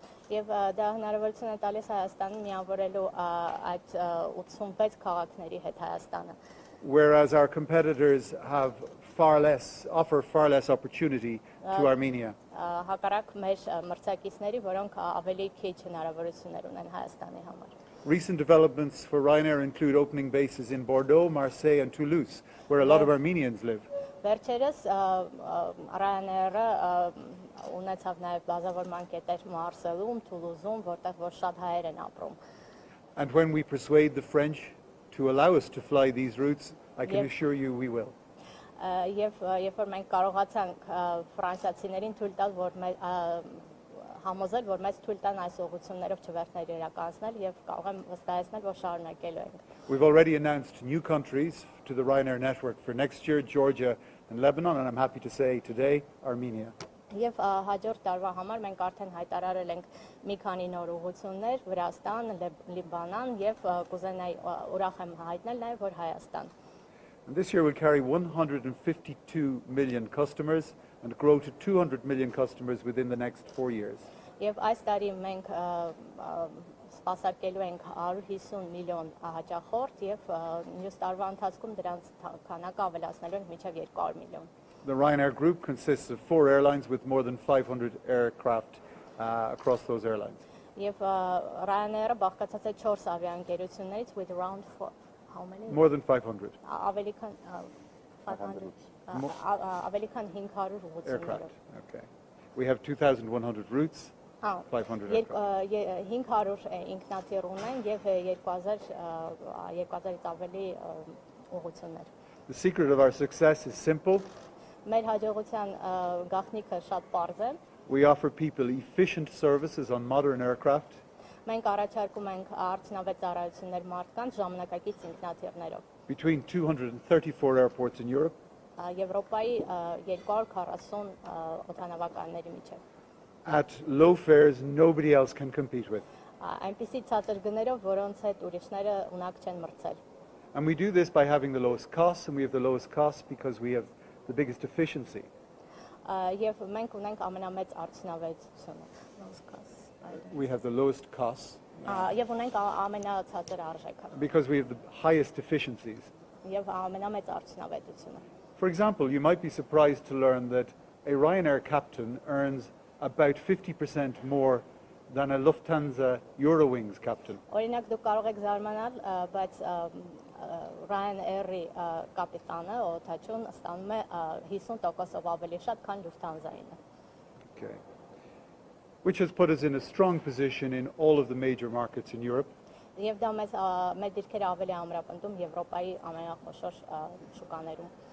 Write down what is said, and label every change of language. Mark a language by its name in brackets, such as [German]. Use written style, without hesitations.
[Armenian] Եվ դա հնարավորություն է տալիս Հայաստանին միավորելու այդ 86 քաղաքների հետ Հայաստանը։ [English] Whereas our competitors offer far less opportunity to Armenia. [Armenian] Հակառակ մեր մրցակիցների, որոնք ավելի քիչ հնարավորություններ ունեն Հայաստանի համար։ [English] Recent developments for Ryanair include opening bases in Bordeaux, Marseille and Toulouse, where a lot of Armenians live. [Armenian] Վերջերս Ryanair-ը ունեցավ նաև բազավորման կետեր Մարսելում, Թուլուզում, որտեղ որ շատ հայեր են ապրում։ [English] And when we persuade the French to allow us to fly these routes, I can assure you we will. [Armenian] Եվ երբ որ մենք կարողացանք ֆրանսիացիներին թույլ տալ, որ համոզել, որ մեզ թույլ տան այս ուղղություններով չվերթներ իրականացնել եւ կարող եմ վստահեցնել, որ շարունակելու ենք։ [English] We've already announced new countries to the Ryanair network for next year, Georgia and Lebanon, and I'm happy to say today, Armenia. [Armenian] Եվ հաջորդ տարվա համար մենք արդեն հայտարարել ենք մի քանի նոր ուղղություններ՝ Վրաստան, Լիբանան եւ կուզենայի ուրախ եմ հայտնել նաեւ, որ Հայաստան։ [English] And this year we'll carry 152 million customers and grow to 200 million customers within the next 4 years. [Armenian] Եվ այս տարի մենք սպասարկելու ենք 150 միլիոն հաճախորդ եւ մյուս տարվա ընթացքում դրանց քանակը ավելացնելու ենք մինչեւ 200 միլիոն։ [English] The Ryanair group consists of 4 airlines with more than 500 aircraft across those airlines. [Armenian] Եվ Ryanair-ը բաղկացած է 4 ավիաընկերություններից [English] with around how many? More than 500 [Armenian] Ավելի քան 500 ավելի քան 500 ուղղություններով։ [English] aircraft. Okay. We have 2,100 routes, 500 aircraft. [Armenian] 500 ինքնաթիռ ունեն եւ 2000-ից ավելի ուղղություններ։ [English] The secret of our success is simple. [Armenian] Մեր հաջողության գաղտնիքը շատ պարզ է։ [English] We offer people efficient services on modern aircraft. [Armenian] Մենք առաջարկում ենք արդյունավետ ծառայություններ մարդկանց ժամանակակից ինքնաթիռներով։ [English] Between 234 airports in Europe. [Armenian] Եվրոպայի 240 օդանավակայանների միջև։ [English] At low fares nobody else can compete with. [Armenian] Այնպիսի ցածր գներով, որոնց հետ ուրիշները ունակ չեն մրցել։ [English] And we do this by having the lowest costs, and we have the lowest costs because we have the biggest efficiency. [Armenian] Եվ մենք ունենք ամենամեծ արդյունավետությունը։ [English] We have the lowest costs. [Armenian] Եվ ունենք ամենացածր արժեքը։ [English] Because we have the highest efficiencies. [Armenian] Եվ ամենամեծ արդյունավետությունը։ [English] For example, you might be surprised to learn that a Ryanair captain earns about 50% more than a Lufthansa Eurowings captain. [Armenian] Օրինակ դուք կարող եք զարմանալ, բայց Ryanair-ի կապիտանը օդաչուն ստանում է 50%-ով ավելի շատ, քան Lufthansa-ինը։ [English] Okay. Which has put us in a strong position in all of the major markets in Europe. [Armenian] Եվ դա մեզ դիրքերը ավելի ամրապնդում Եվրոպայի ամենախոշոր շուկաներում։